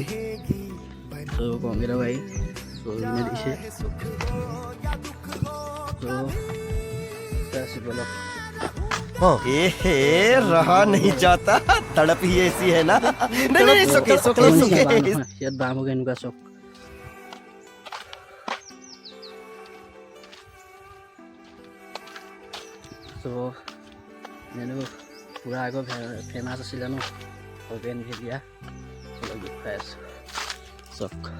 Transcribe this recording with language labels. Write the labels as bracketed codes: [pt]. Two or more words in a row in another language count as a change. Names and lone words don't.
[as] তো কংক্ৰিটৰ গাড়ী এইপিনে দিছে। [hi] तो रहा नहीं जाता, तड़प ही ऐसी है ना। नहीं सुके [as] ইয়াত বাঁহ হ'ব এনেকুৱা চক। তো পুৰা আগৰ ফেমাছ আছিলে ন খগেন ভেলিয়া, দেখুৱাই আছোঁ চক।